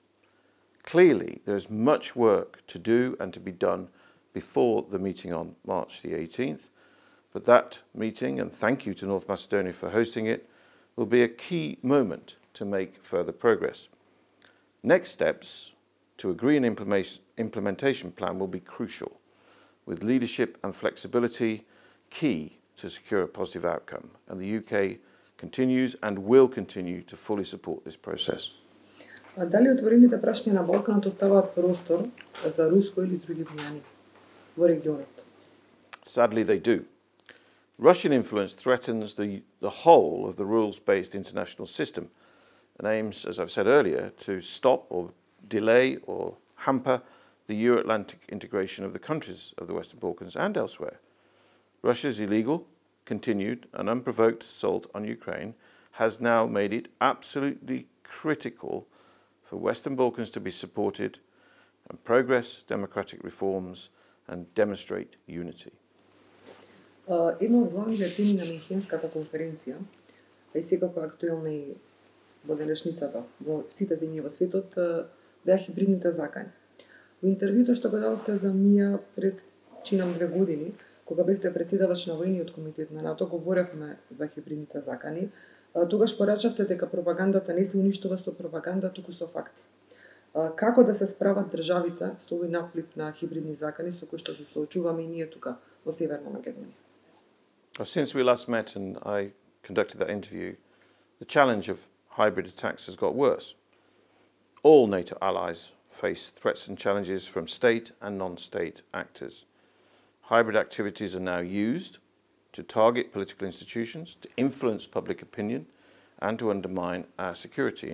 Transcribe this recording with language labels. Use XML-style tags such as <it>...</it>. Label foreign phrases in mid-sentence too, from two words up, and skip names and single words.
<en>Clearly, there is much work to do and to be done before the meeting on March the 18th, but that meeting, and thank you to North Macedonia for hosting it, will be a key moment to make further progress. Next steps to agree an implementation plan will be crucial, with leadership and flexibility key to secure a positive outcome, and the UK continues and will continue to fully support this process.</en> <mk>Дали отворените прашања на Балканот оставаат простор за руско или други влијани во регионот?</mk> <en>Sadly, they do. Russian influence threatens the whole of the rules-based international system and aims, as I've said earlier, to stop or delay or hamper the Euro-Atlantic integration of the countries of the Western Balkans and elsewhere. Russia's illegal, continued and unprovoked assault on Ukraine has now made it absolutely critical for Western Balkans to be supported and progress democratic reforms and demonstrate unity.</en> <mk>Една од главните теми на Мюнхенската конференција, а и секако актуелна и во денешницата во сите земји во светот, беа хибридните закани. Во интервјуто што го дадовте за МИА пред чинам 2 години, кога бевте председавач на војниот комитет на НАТО, говоревме за хибридните закани. Тогаш порачавте дека пропагандата не се уништува со пропаганда, туку со факти. Како да се справат државите со овој наплив на хибридни закани со кои што се соочуваме и ние тука во Северна Македонија?</mk> <en>Since we last met and I conducted that interview, the challenge of hybrid attacks has got worse. All NATO allies face threats and challenges from state and non-state actors. Hybrid activities are now used to target political institutions, to influence public opinion, and to undermine our security.</en>